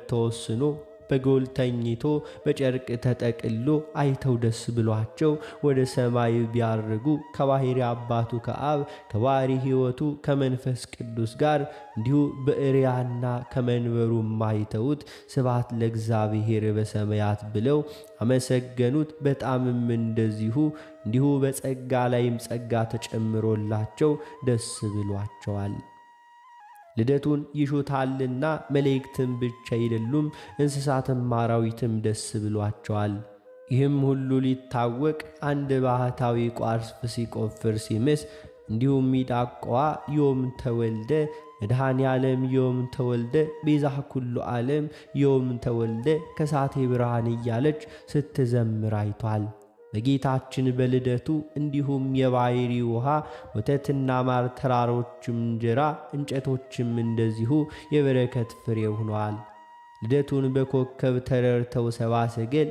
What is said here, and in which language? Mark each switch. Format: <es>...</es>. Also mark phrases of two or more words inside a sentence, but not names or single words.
<am>ተወስኖ በጎል ተኝቶ በጨርቅ ተጠቅሎ አይተው ደስ ብሏቸው ወደ ሰማይ ቢያርጉ ከባሕሪ አባቱ ከአብ ከባሕሪ ሕይወቱ ከመንፈስ ቅዱስ ጋር እንዲሁ በእርያና ከመንበሩ አይተውት</am> <gez>ስብሐት ለእግዚአብሔር በሰማያት</gez> <am>ብለው አመሰገኑት። በጣምም እንዲሁ በጸጋ ላይም ጸጋ ተጨምሮላቸው ደስ ብሏቸዋል። ልደቱን ይሹታልና መላእክትም ብቻ አይደሉም፣ እንስሳትም አራዊትም ደስ ብሏቸዋል። ይህም ሁሉ ሊታወቅ አንድ ባህታዊ ቋርፍ ሲቆፍር ሲምስ እንዲሁም ሚዳቋ</am> <gez>ዮም ተወልደ መድኃኔ ዓለም ዮም ተወልደ ቤዛ ኩሉ ዓለም ዮም ተወልደ ከሳቴ</gez> <am>ብርሃን እያለች ስትዘምር አይቷል። በጌታችን በልደቱ እንዲሁም የባሕሪ ውሃ ወተትና ማር ተራሮችም እንጀራ እንጨቶችም እንደዚሁ የበረከት ፍሬ ሆነዋል። ልደቱን በኮከብ ተረድተው ሰብአ ሰገል</am>